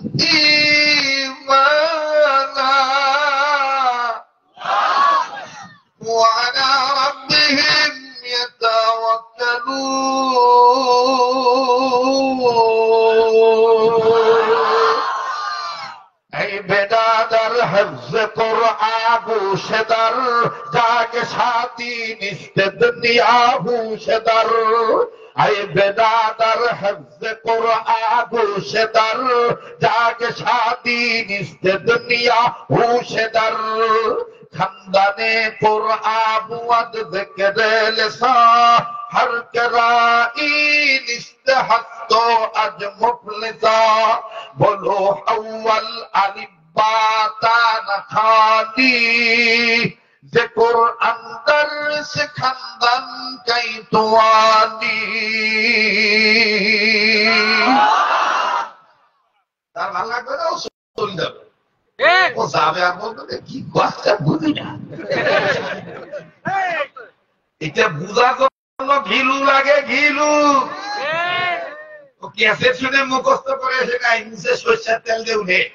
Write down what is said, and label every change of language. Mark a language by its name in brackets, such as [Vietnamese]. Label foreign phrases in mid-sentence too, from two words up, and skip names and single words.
[Arabic] إيمانا وعلى ربهم يتوكلون [Baluchi] اي بدادر حفظ قرآن گوشدر جاگ شاتی نست دنیا گوشدر اي بدادر حفظ قرآن گوشدر جاگ شاتی نست دنیا گوشدر خندانے قرآن ود ذکر لسان ہر کرائی نست ہستو اج مفلسا بولو اول الباتا نخانی ذکر اندر سے خندن کئی توانی [Bangla] তার ভালো লাগবে না চলে যাবে ও যাবে আর বলবে কি কথা বুঝি না এটা বুঝার জন্য ঘিলু লাগে ঘিলু ও ক্যাসেট শুনে মুখস্থ করে এসে নাই মুছে সরষের তেল দিয়ে উঠে